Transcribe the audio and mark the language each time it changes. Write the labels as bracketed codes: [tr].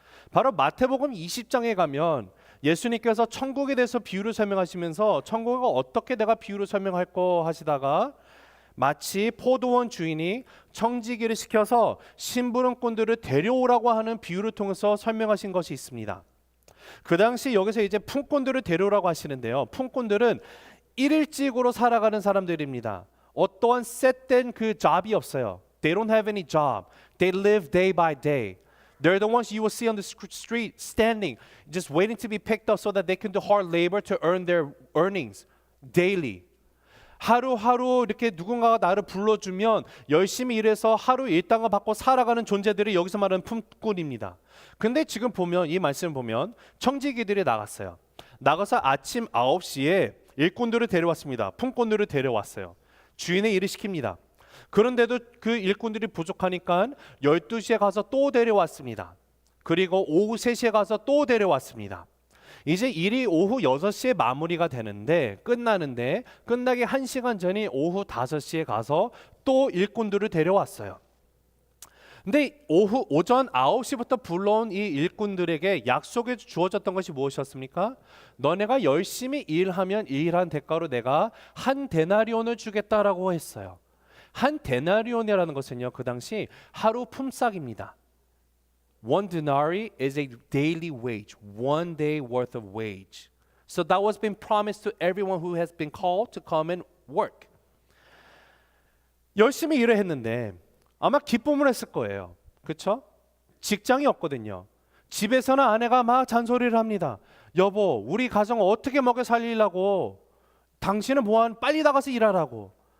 [ko] 바로 마태복음 20장에 가면 예수님께서 천국에 대해서 비유를 설명하시면서 천국을 어떻게 내가 비유를 설명할 거 하시다가 마치 포도원 주인이 청지기를 시켜서 심부름꾼들을 데려오라고 하는 비유를 통해서 설명하신 것이 있습니다. 그 당시 여기서 이제 품꾼들을 데려오라고 하시는데요, 품꾼들은 일일직으로 살아가는 사람들입니다. 어떠한 셋된 그 job이 없어요. [en] They don't have any job. They live day by day. They're the ones you will see on the street standing, just waiting to be picked up so that they can do hard labor to earn their earnings daily. [ko] 하루하루 이렇게 누군가가 나를 불러주면 열심히 일해서 하루 일당을 받고 살아가는 존재들이 여기서 말하는 품꾼입니다. 근데 지금 보면 이 말씀을 보면 청지기들이 나갔어요. 나가서 아침 9시에 일꾼들을 데려왔습니다. 품꾼들을 데려왔어요. 주인의 일을 시킵니다. 그런데도 그 일꾼들이 부족하니까 12시에 가서 또 데려왔습니다. 그리고 오후 3시에 가서 또 데려왔습니다. 이제 일이 오후 6시에 마무리가 되는데 끝나기 1시간 전인 오후 5시에 가서 또 일꾼들을 데려왔어요. 근데 오전 9시부터 불러온 이 일꾼들에게 약속해 주어졌던 것이 무엇이었습니까? 너네가 열심히 일하면 일한 대가로 내가 한 데나리온을 주겠다라고 했어요. 한 데나리온이라는 것은요, 그 당시 하루 품삯입니다. [en] One denarii is a daily wage, one day worth of wage. So that was been promised to everyone who has been called to come and work. [ko] 열심히 일을 했는데 아마 기쁨을 했을 거예요. 그렇죠? 직장이 없거든요. 집에서는 아내가 막 잔소리를 합니다. 여보, 우리 가정 어떻게 먹여 살리려고? 당신은 뭐한 빨리 나가서 일하라고.